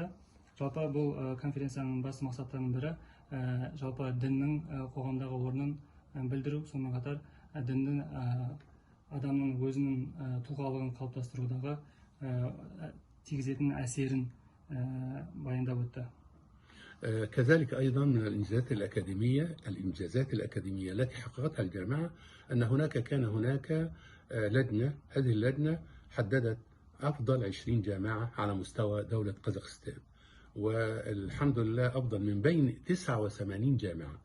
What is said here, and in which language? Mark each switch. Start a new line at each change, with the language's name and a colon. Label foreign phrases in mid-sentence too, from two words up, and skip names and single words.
Kazakh: Жалпы бұл конференцияның басты мақсаттарының бірі жалпы діннің қоғамдағы орнын білдіру, сонымен қатар діннің адамның өзінің тұлғалығын қалыптастырудағы тигізетін әсерін баяндап өтті.
Arabic: كذلك أيضا من الإنجازات الأكاديمية التي حققتها الجامعة أن كان هناك لجنة. هذه اللجنة حددت أفضل 20 جامعة على مستوى دولة قزاقستان، والحمد لله أفضل من بين 89 جامعة.